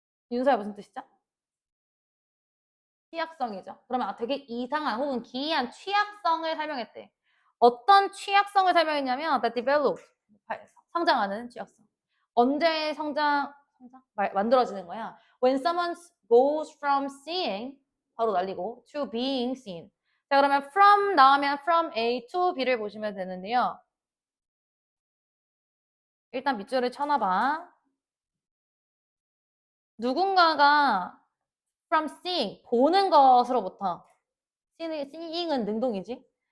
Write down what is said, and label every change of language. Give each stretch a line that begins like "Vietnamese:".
Korean: 윤서야 무슨 뜻이죠? 취약성이죠. 그러면 되게 이상한 혹은 기이한 취약성을 설명했대. 어떤 취약성을 설명했냐면
English: the develop
Korean: 성장하는 취약성. 언제 만들어지는 거야?
English: When someone goes from seeing
Korean: 바로 날리고
English: to being seen.
Korean: 자 그러면 from 나오면 from A to B를 보시면 되는데요. 일단 밑줄을 쳐놔봐. 누군가가
English: from seeing
Korean: 보는 것으로부터 seeing은 능동이지.